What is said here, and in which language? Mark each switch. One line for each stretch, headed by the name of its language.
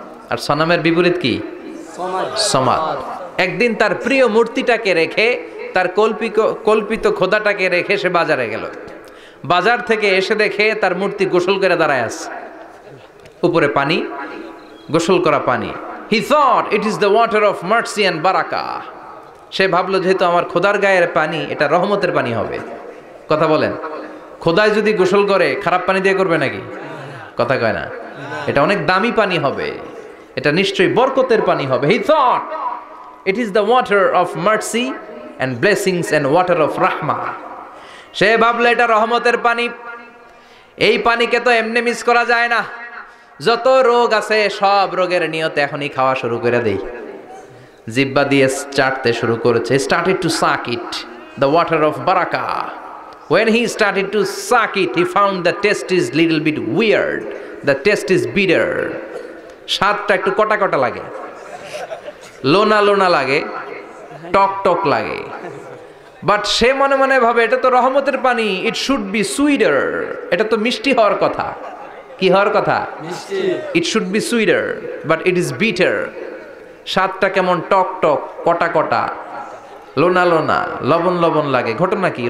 Bangla: আর সনামের বিপরীত কি? সমাদ। একদিন তার প্রিয় মূর্তিটাকে রেখে, তার কল্পিত খোদাটাকে রেখে সে বাজারে গেল। বাজার থেকে এসে দেখে তার মূর্তি গোসল করে দাঁড়ায় আছে, উপরে পানি, গোসল করা পানি।
English: He thought it is the water of mercy and barakah.
Bangla: সে ভাবলো যেহেতু আমার খোদার গায়ের পানি, এটা রহমতের পানি হবে। কথা বলেন, খোদায় যদি গোসল করে খারাপ পানি দিয়ে করবে নাকি? কথা কয় না, এটা অনেক দামি পানি হবে, এটা নিশ্চয়ই বরকতের পানি হবে।
English: He thought it is the water of mercy and blessings and water of rahmah.
Bangla: সে ভাবলো এটা রহমতের পানি। এই পানিকে তো এমনি মিস করা যায় না। যত রোগ আছে সব রোগের নিয়তে এখনই খাওয়া শুরু করে দেই। জিহ্বা দিয়ে চাটতে শুরু করেছে।
English: started to suck it, the water of barakah. When he started to suck it, he found the taste is little bit weird, the taste is bitter.
Bangla: স্বাদটা একটু কটা কটা লাগে, লোনা লোনা লাগে, টক টক লাগে। বাট সে মনে মনে ভাবে এটা তো রহমতের পানি,
English: it should be sweeter,
Bangla: এটা তো মিষ্টি হওয়ার কথা। কি হওয়ার কথা?
English: It should be sweeter, but it is bitter.
Bangla: স্বাদটা কেমন টক টক, কটা কটা, লোনা লোনা, লবণ লবণ লাগে। ঘটনা কি?